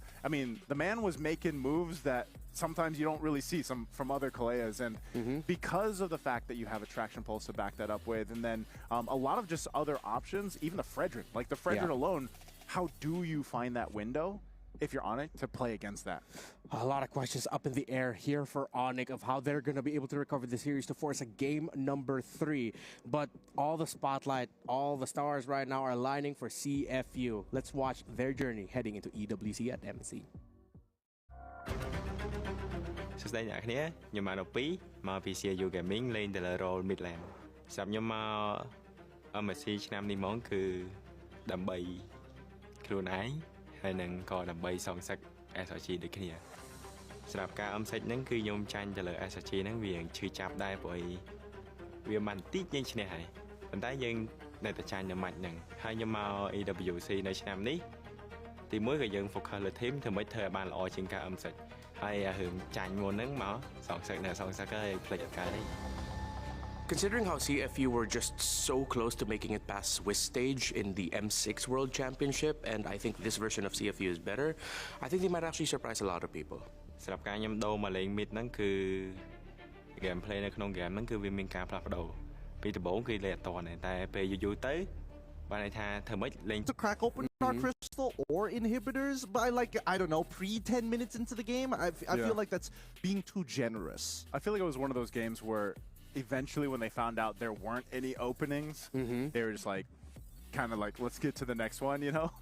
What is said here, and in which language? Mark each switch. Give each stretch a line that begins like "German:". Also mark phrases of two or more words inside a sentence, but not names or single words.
English: I mean, the man was making moves that sometimes you don't really see from other Kaleas, and because of the fact that you have a traction pulse to back that up with, and then a lot of just other options, even the Frederick, like the Frederick alone, how do you find that window if you're on it to play against that? A lot of questions up in the air here for Onyx of how they're going to be able to recover the series to force a game number 3. But all the spotlight, all the stars right now are aligning for CFU. Let's watch their journey heading into EWC at MSC.
Khmer: សួស្តីអ្នកគ្នាខ្ញុំមកដល់2មកពី CU Gaming លេងតែលើ
English: role mid lane
Khmer: សម្រាប់ខ្ញុំមក MSC ឆ្នាំនេះហ្មង គឺដើម្បីខ្លួនឯងហើយនឹងក៏ដើម្បីសងសឹក SRG ដូចគ្នាសម្រាប់ការអឹមសាច់ហ្នឹងគឺខ្ញុំចាញ់ទៅលើ SSG ហ្នឹងវាឈឺចាប់ដែរព្រោះវាមិនតិចយើងឈ្នះហើយប៉ុន្តែយើងនៅតែចាញ់នៅម៉ាច់ហ្នឹងហើយខ្ញុំមក EWC នៅឆ្នាំនេះទីមួយក៏យើង focus លើ team ធ្វើម៉េចធ្វើឲ្យបានល្អជាងការអឹមសាច់ហើយរឿងចាញ់មុនហ្នឹងមកសងសឹកហើយផ្លេចអត់កើតទេ
English: Considering how CFU were just so close to making it past Swiss stage in the M6 World Championship, and I think this version of CFU is better, I think they might actually surprise a lot of people.
Khmer: សម្រាប់ការខ្ញុំដូរមកលេង mid ហ្នឹងគឺ gameplay នៅក្នុង game ហ្នឹងគឺវាមានការផ្លាស់ប្ដូរពីដំបូងគឺលេងអត់តាន់តែពេលយូរទៅបានន័យថាធ្វើម៉េចលេង
English: To crack open Dark Crystal or inhibitors by like I don't know pre 10 minutes into the game. I feel like that's being too generous. I feel like it was one of those games where eventually when they found out there weren't any openings, they were just like kind of like let's get to the next one, you know?